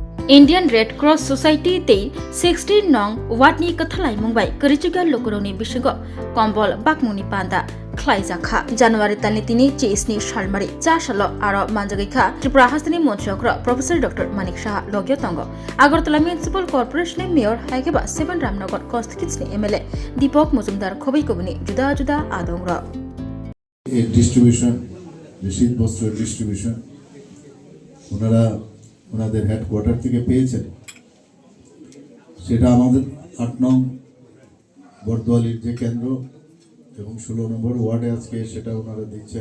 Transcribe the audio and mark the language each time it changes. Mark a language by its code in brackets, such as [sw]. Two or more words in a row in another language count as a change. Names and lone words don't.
[trp] Indian Red Cross Society tei 16 nong watni kathalai mungbai karichugal lokoroni bishigo kombol bakmuni panda khlaijaka January talni tini cheisni shalmari cha shalo aro manjagaikha Tripura Hasani Montrokro Professor Dr. Manik Shah Logyo Tongo Agartala Municipal Corporation Mayor Haigeba 7 Ramnagar Constituency MLA Deepak Muzumdar Khobai Kobuni juda juda adongra [bn] distribution শীত বস্ত্রের ডিস্ট্রিবিউশন ওনারা ওনাদের হেডকোয়ার্টার থেকে পেয়েছেন। সেটা আমাদের ৮ নং বর্দোয়ালির যে কেন্দ্র এবং ১৬ নম্বর ওয়ার্ডে আজকে সেটা ওনারা দিচ্ছেন।